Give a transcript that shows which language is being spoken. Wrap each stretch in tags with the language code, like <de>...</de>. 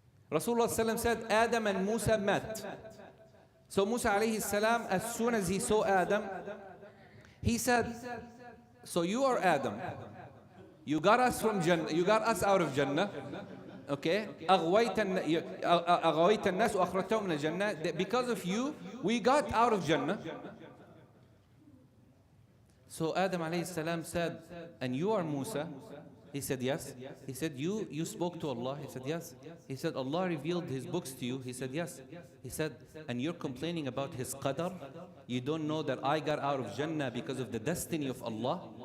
<en>Rasulullah said Adam and Musa met. So Musa alayhi salam, as soon as he saw Adam, he said, so you are Adam. You got us from Jannah, you got us out of Jannah. Okay?</en> <ar>أغويت الناس وأخرجتهم من الجنة.</ar> <en>Because of you, we got out of Jannah. So Adam alayhi salam said, and you are Musa? He said, yes. He said, you spoke to Allah? He said, yes. He said, Allah revealed His books to you? He said, yes. He said, and you're complaining about His qadar? You don't know that I got out of Jannah because of the destiny of Allah?</en>